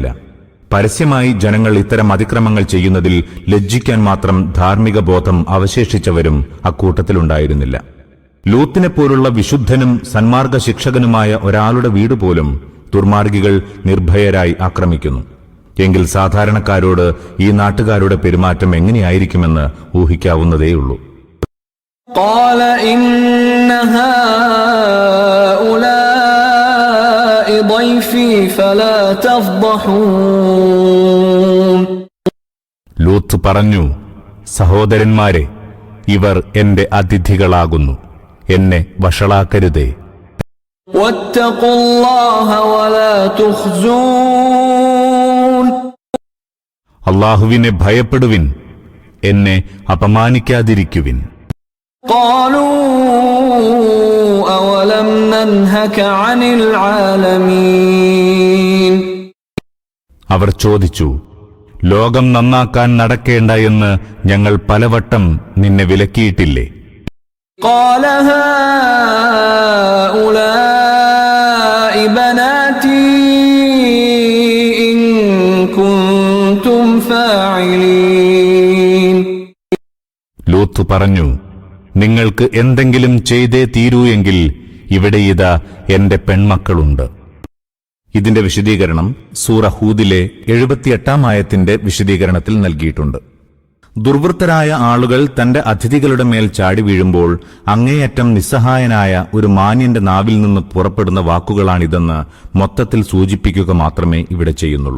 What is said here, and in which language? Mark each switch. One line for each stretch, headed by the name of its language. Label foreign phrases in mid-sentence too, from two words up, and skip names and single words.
Malayalam: പരസ്യമായി ജനങ്ങൾ ഇത്തരം അതിക്രമങ്ങൾ ചെയ്യുന്നതിൽ ലജ്ജിക്കാൻ മാത്രം ധാർമ്മിക ബോധം അവശേഷിച്ചവരും അക്കൂട്ടത്തിലുണ്ടായിരുന്നില്ല. ലൂത്തിനെപ്പോലുള്ള വിശുദ്ധനും സന്മാർഗ ശിക്ഷകനുമായ ഒരാളുടെ വീട് പോലും ദുർമാർഗികൾ നിർഭയരായി ആക്രമിക്കുന്നു. എങ്കിൽ സാധാരണക്കാരോട് ഈ നാട്ടുകാരുടെ പെരുമാറ്റം എങ്ങനെയായിരിക്കുമെന്ന് ഊഹിക്കാവുന്നതേയുള്ളൂ.
Arabic: قال إن هؤلاء ضيفي فلا تفضحون
Malayalam: ലൂത്ത് പറഞ്ഞു, സഹോദരന്മാരെ, ഇവർ എന്റെ അതിഥികളാകുന്നു, എന്നെ വഷളാക്കരുതേ.
Arabic: واتقوا الله ولا تخزون
Malayalam: അല്ലാഹുവിനെ ഭയപ്പെടുവിൻ, എന്നെ അപമാനിക്കാതിരിക്കുവിൻ.
Arabic: قالوا أولم ننهك عن العالمين
Malayalam: അവർ ചോദിച്ചു, ലോകം നന്നാക്കാൻ നടക്കേണ്ട എന്ന് ഞങ്ങൾ പലവട്ടം നിന്നെ വിലക്കിയിട്ടില്ലേ?
Arabic: قال هؤلاء بناتي إن كنتم فاعلين
Malayalam: ലൂത്ത് പറഞ്ഞു, നിങ്ങൾക്ക് എന്തെങ്കിലും ചെയ്തേ തീരൂ എങ്കിൽ ഇവിടെ ഇതാ എന്റെ പെൺമക്കളുണ്ട്. ഇതിന്റെ വിശദീകരണം സൂറ ഹൂദിലെ 78-ാം ആയത്തിന്റെ വിശദീകരണത്തിൽ നൽകിയിട്ടുണ്ട്. ദുർവൃത്തരായ ആളുകൾ തന്റെ അതിഥികളുടെ മേൽ ചാടി വീഴുമ്പോൾ അങ്ങേയറ്റം നിസ്സഹായനായ ഒരു മാന്യന്റെ നാവിൽ നിന്ന് പുറപ്പെടുന്ന വാക്കുകളാണിതെന്ന് മൊത്തത്തിൽ സൂചിപ്പിക്കുക മാത്രമേ ഇവിടെ ചെയ്യുന്നുള്ളൂ.